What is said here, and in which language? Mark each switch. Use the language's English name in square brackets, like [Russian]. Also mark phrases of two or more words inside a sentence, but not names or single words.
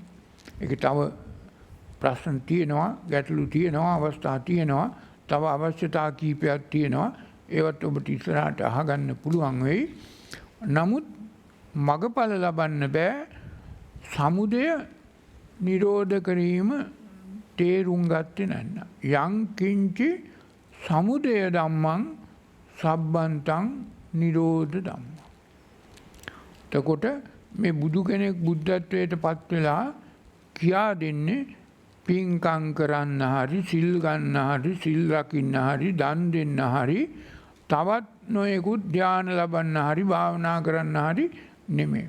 [Sinhala] ඒක තව ප්‍රශ්න තියෙනවා, ගැටලු තියෙනවා, අවස්ථා තියෙනවා, තව අවශ්‍යතා කීපයක් තියෙනවා. ඒවත් ඔබට ඉස්සරහට අහගන්න පුළුවන් වෙයි. නමුත් මගඵල ලබන්න බෑ සමුදය නිරෝධ කිරීම තේරුම් ගත්තේ නැත්නම්. [Pali] යං කිංචි සමුදය ධම්මං සබ්බන්තං නිරෝධ ධම්ම. [Sinhala] එතකොට මේ බුදු කෙනෙක් බුද්ධත්වයට පත් වෙලා කියා දෙන්නේ පින්කම් කරන්න හරි, සිල් ගන්න හරි, සිල් රකින්න හරි, දන් දෙන්න හරි, තවත් නොයෙකුත් ධ්‍යාන ලබන්න හරි භාවනා කරන්න හරි නෙමෙයි.